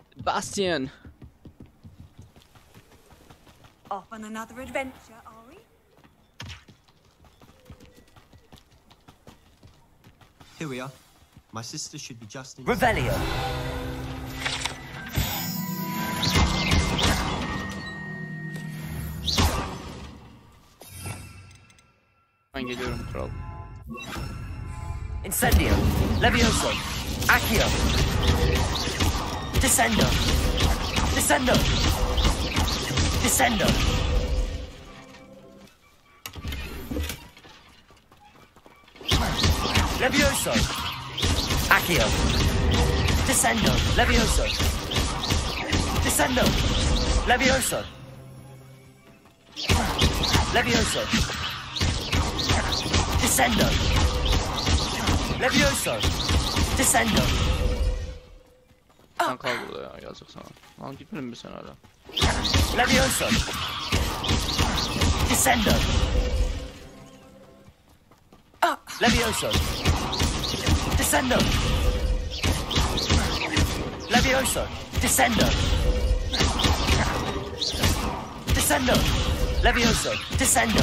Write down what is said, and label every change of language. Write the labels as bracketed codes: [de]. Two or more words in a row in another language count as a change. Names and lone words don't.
[en] Sebastian. Off on another adventure, are we? Here we are. My sister should be just in... [la] Revelio. [tr] Ben geliyorum kral. [la] Incendio. Levioso. Accio. Descendo. Descendo. Descendo. Levioso. Accio. Descendo. Levioso. Descendo. Levioso. Levioso. Descendo. Levioso. Descendo. [tr] Sen kal burada ya, yazık sana. Lan gitmedin mi sen hala? [la] Levioso. Descendo. Levioso. Descendo. Levioso. Descendo. Descendo. Levioso. Descendo.